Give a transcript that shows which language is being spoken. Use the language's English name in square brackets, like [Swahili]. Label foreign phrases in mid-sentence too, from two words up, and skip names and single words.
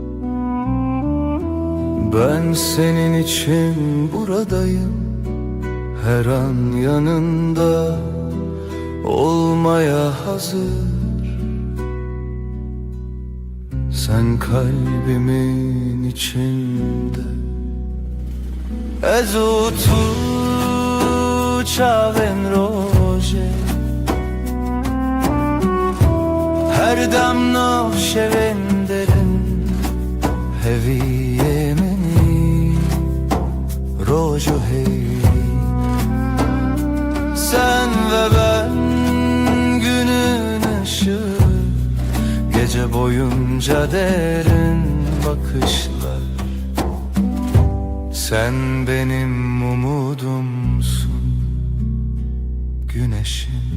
[Turkish] Ben senin için buradayım her an yanında olmaya hazır. Sen kalbimin içinde. [Kurdish] Ez u tu çavên rojê, her dem nav şevên derin, heviyê minî roj û hêrî. [Turkish] Sen ve ben günün ışığı, gece boyunca derin bakışlar. Sen benim umudumsun, güneşim.